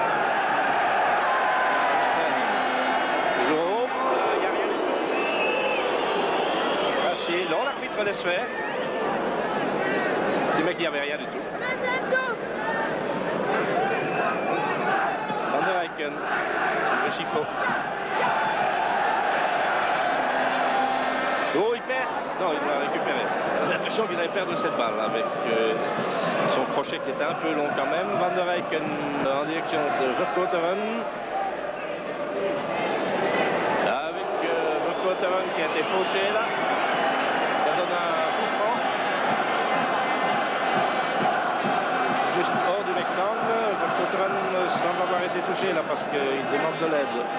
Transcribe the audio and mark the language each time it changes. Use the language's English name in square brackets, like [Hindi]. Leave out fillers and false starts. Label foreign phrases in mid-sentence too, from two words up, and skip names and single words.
[French] Toujours haut. Il n'y a rien du tout. Rachier. Non, l'arbitre laisse faire. Estimait qu'il n'y avait rien du tout. Van der Eyck, le Chifo. Oh, il perd. Non, il l'a récupéré. J'ai l'impression qu'il allait perdre cette balle avec son crochet qui était un peu long quand même. Van der Eyck en direction de Verkotteren. Avec Verkotteren qui a été fauché là. Ça donne un coup franc. Juste hors du rectangle, Verkotteren semble avoir été touché là parce qu'il demande de l'aide.